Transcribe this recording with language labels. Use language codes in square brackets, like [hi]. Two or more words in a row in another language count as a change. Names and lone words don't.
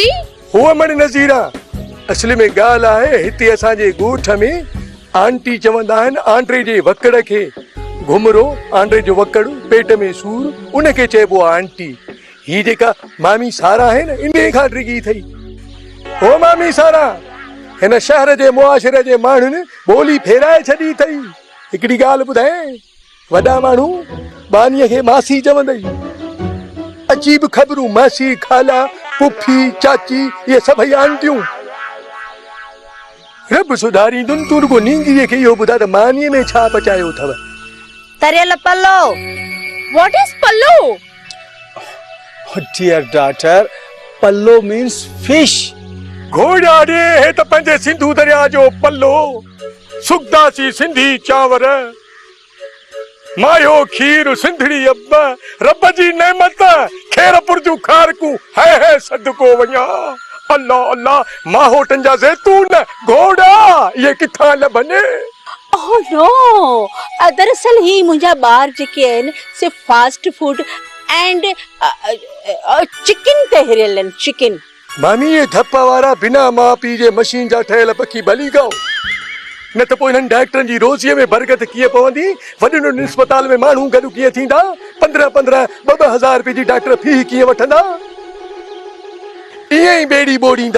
[sd] हुआ मण नज़ीरा असली में ॻाल्हि आहे हिते असांजे गोठ में आंटी चवंदा आहिनि आंड्रे जे वकड़ खे घुमरो आंड्रे जो वकड़ पेट में सूर उनखे चइबो आहे आंटी। ही जेका मामी सारा आहे न इन खां डिगी थई। हो मामी सारा हिन शहर जे मुआशिरे जे माण्हुनि ॿोली फेराए छॾी अथई। हिकिड़ी ॻाल्हि ॿुधाए वॾा माण्हू बानीअ खे मासी चवंदई अजीब ख़बरूं मासी खाला पुफी चाची इहे सभई आंटियूं रब सुधारींदुनि तूं रुगो नींगीअ खे इहो ॿुधा त मानीअ में छा पचायो अथव। तरियल पलो। [en] What is pallo? Oh dear daughter, pallo means fish. [sd] घोड़ा रे हे त पंहिंजे सिंधू दरिया जो पल्लो सुखदासी सिंधी चांवर मायो खीर सिंधड़ी अब्ब रब जी नेमत खेर पुरजू खारकू है सदको वञा अल्लाह अल्लाह माहोटन जा ज़ैतून घोड़ा ये किथां लभने। [en] Oh no. [sd] दरअसल ही मुंहिंजा ॿार जेके आहिनि से [en] fast food and chicken [sd] ते हिरियल आहिनि चिकन। मामी ये धप्पा वारा बिना मां पी जे मशीन जा ठहियल पखी भली गाओ न त पोइ हिननि डॉक्टरनि जी रोज़ीअ में बरकत कीअं पवंदी। वॾनि वॾनि अस्पताल में माण्हू गॾु कीअं थींदा 15-15 2-2 रुपए जी [en] doctor fee [sd] कीअं वठंदा ईअं ई ॿेड़ी ॿोड़ींदा।